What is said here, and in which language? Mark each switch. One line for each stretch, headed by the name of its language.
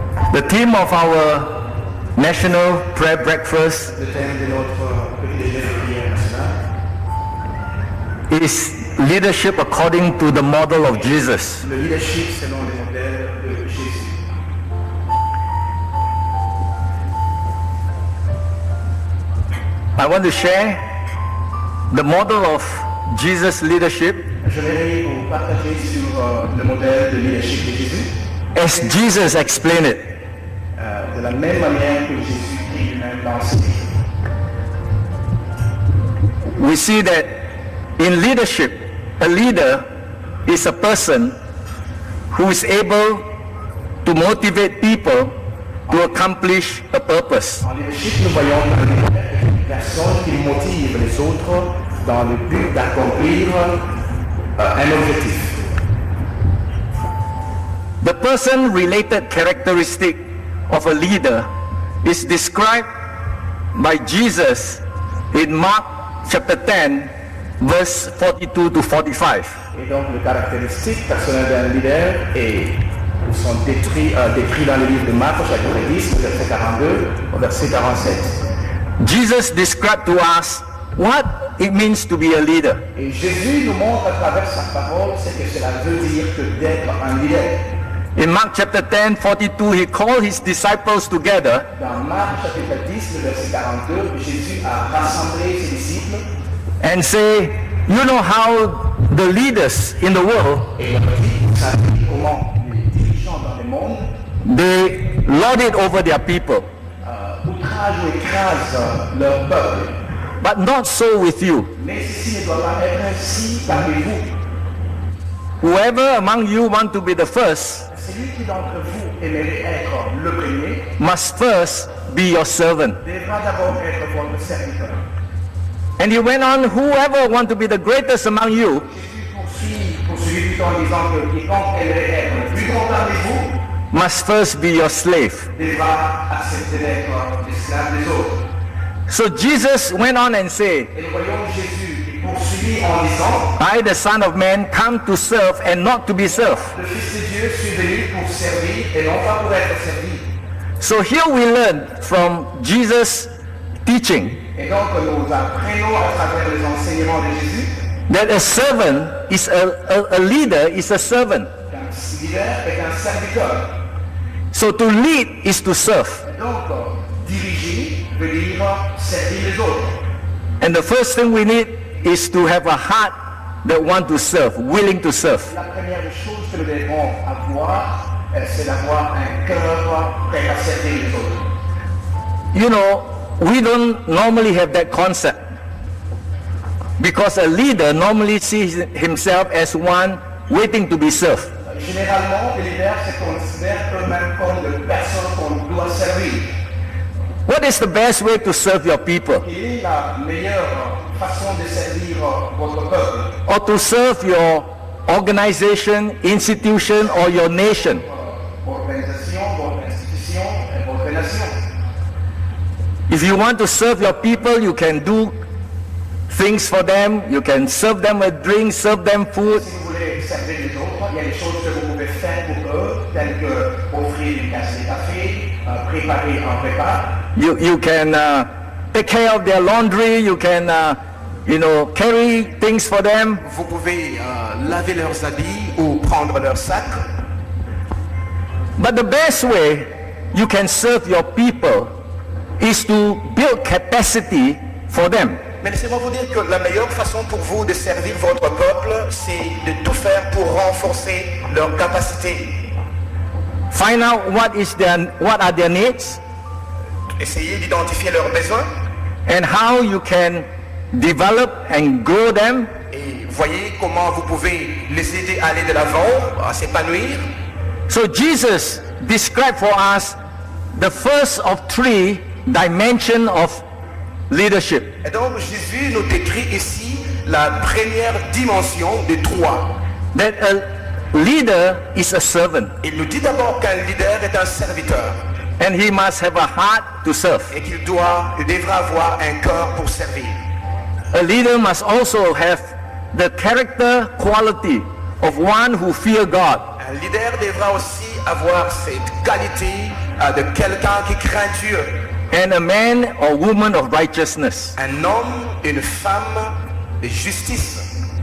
English: The theme of our National Prayer Breakfast is leadership according to the model of Jesus.
French: Le leadership selon le modèle de Jésus.
English: I want to share the model of Jesus' leadership
French: Je vais vous partager sur le modèle de leadership de Jésus.
English: as Jesus explained it.
French: De la même manière que Jésus dit lui-même l'enseigné.
English: We see that in leadership, a leader is a person who is able to motivate people to accomplish a purpose.
French: En leadership, nous voyons une personne qui motive les autres dans le but d'accomplir un objectif.
English: The person-related characteristic of a leader is described by Jesus in Mark chapter 10, verse 42 to 45.
French: Et donc, les caractéristiques personnelles d'un leader sont décrits dans le livre de Marc, chapitre 10, verset 42 au verset 47.
English: Jesus described to us what it means to be a leader.
French: Et Jésus nous montre à travers sa parole ce que cela veut dire que d'être un leader.
English: In Mark chapter 10, 42, he called his disciples together
French: Dans Marc chapitre 10, le verset 42, Jésus a rassemblé ses disciples
English: and say, you know how the leaders in the world,
French: et il a dit, vous savez comment les dirigeants dans le monde
English: they lord it over their people.
French: outragent ou écrasent leur peuple.
English: But not so with you.
French: Mais ceci ne doit pas être ainsi parmi vous.
English: Whoever among you want to be the first
French: Celui qui d'entre vous aimerait être le premier
English: must first be your servant.
French: devra d'abord être votre serviteur.
English: And he went on, whoever want to be the greatest among you
French: Jésus poursuit tout en disant que quiconque aimerait être le plus grand parmi vous
English: must first be your slave.
French: devra accepter d'être l'esclave des autres.
English: So Jesus went on and said,
French: Et nous voyons Jésus qui poursuit en disant,
English: I, the Son of Man, come to serve and not to be served.
French: le Fils de Dieu suis venu pour servir et non pas pour être servi.
English: So here we learn from Jesus' teaching
French: Et donc nous apprenons à travers les enseignements de Jésus
English: that a servant is a leader is a servant.
French: qu'un leader est un serviteur.
English: So to lead is to serve.
French: Et donc diriger veut dire servir les autres.
English: And the first thing we need is to have a heart that want to serve, willing to serve.
French: La première des choses que nous devons avoir, c'est d'avoir un cœur prêt à servir les autres.
English: You know, we don't normally have that concept because a leader normally sees himself as one waiting to be served.
French: Généralement, les leaders se considèrent eux-mêmes comme des personnes qu'on doit servir.
English: What is the best way to serve your people
French: Quelle est la meilleure façon de servir votre peuple,
English: or to serve your organization, institution or your nation?
French: organisation, votre institution et votre nation?
English: If you want to serve your people, you can do things for them, you can serve them with drinks, serve them food.
French: Si vous voulez servir les autres, il y a des choses que vous pouvez faire pour eux, telles que offrir une tasse de café, préparer un repas.
English: You can take care of their laundry, you can carry things for them.
French: Vous pouvez laver leurs habits ou prendre leurs sacs.
English: But the best way you can serve your people is to build capacity for them.
French: Mais laissez-moi vous dire que la meilleure façon pour vous de servir votre peuple, c'est de tout faire pour renforcer leurs capacités.
English: Find out what are their needs,
French: Essayez d'identifier leurs besoins
English: and how you can develop and grow them
French: et voyez comment vous pouvez les aider à aller de l'avant, à s'épanouir.
English: So Jesus described for us the first of three dimensions of leadership.
French: Et donc Jésus nous décrit ici la première dimension des trois.
English: That a leader is a servant,
French: Il nous dit d'abord qu'un leader est un serviteur
English: and he must have a heart to serve.
French: et qu'il devra avoir un cœur pour servir.
English: A leader must also have the character quality of one who fears God.
French: Un leader devra aussi avoir cette qualité de quelqu'un qui craint Dieu.
English: And a man or woman of righteousness.
French: Un homme, une femme de justice.